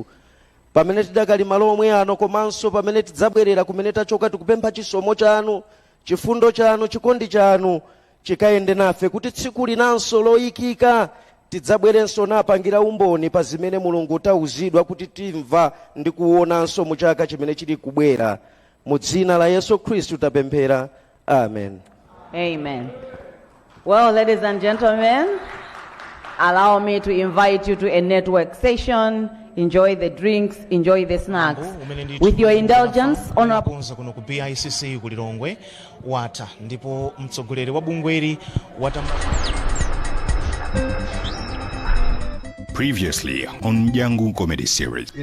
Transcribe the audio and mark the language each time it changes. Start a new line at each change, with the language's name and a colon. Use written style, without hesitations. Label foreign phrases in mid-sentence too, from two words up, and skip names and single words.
Nyanja: Pamene tidakali malo omwe ano komanso pamene tidzabwerera kumene tachoka, tikupempha chisomo chanu, chifundo chanu, chikondi chanu chikayende nafe kuti tsiku linanso loyikika tidzabwerenso napangira umboni pa zimene Mulungu tauzidwa kuti timva ndi kuonanso mu chaka chimene chili kubwera. Mu dzina la Yesu Kristu tapemphera. Amen. Amen.
English: Well, ladies and gentlemen, allow me to invite you to a network session. Enjoy the drinks, enjoy the snacks. With your indulgence, honorable
Nyanja: kuno ku BICC ku Lilongwe wata ndipo mtsogoleri wa bungweri wata.
English: Previously on Yangu Comedy Series.